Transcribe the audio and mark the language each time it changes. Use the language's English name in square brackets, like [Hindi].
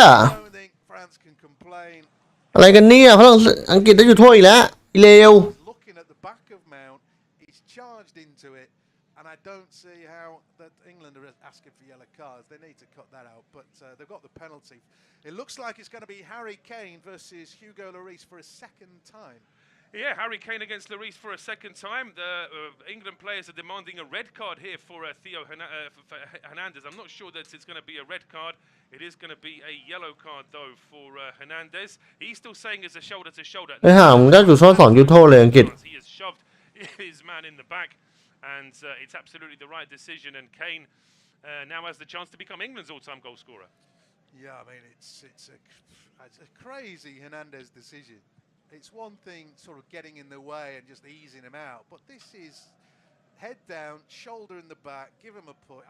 [English] I don't think France can complain. [Thai] อะไรกันเนี่ยฝรั่งอังกฤษได้จุดโทษอีกแล้วเลว [English] Looking at the back of Mount, he's charged into it, and I don't see how that England are asking for yellow cards. They need to cut that out, but they've got the penalty. It looks like it's going to be Harry Kane versus Hugo Lloris for a second time. Yeah, Harry Kane against Lloris for a second time. The England players are demanding a red card here for Theo Hernandez. I'm not sure that it's going to be a red card. It is going to be a yellow card, though, for Hernandez. He's still saying it's a shoulder to shoulder. [Thai] ไอ้ห่ามึงได้จุดโทษ2จุดโทษเลยอังกฤษ [English] He has shoved his man in the back, and it's absolutely the right decision. And Kane now has the chance to become England's all-time goal scorer. Yeah, I mean, it's a crazy Hernandez decision. It's one thing sort of getting in the way and just easing him out, but this is head down, shoulder in the back, give him a push.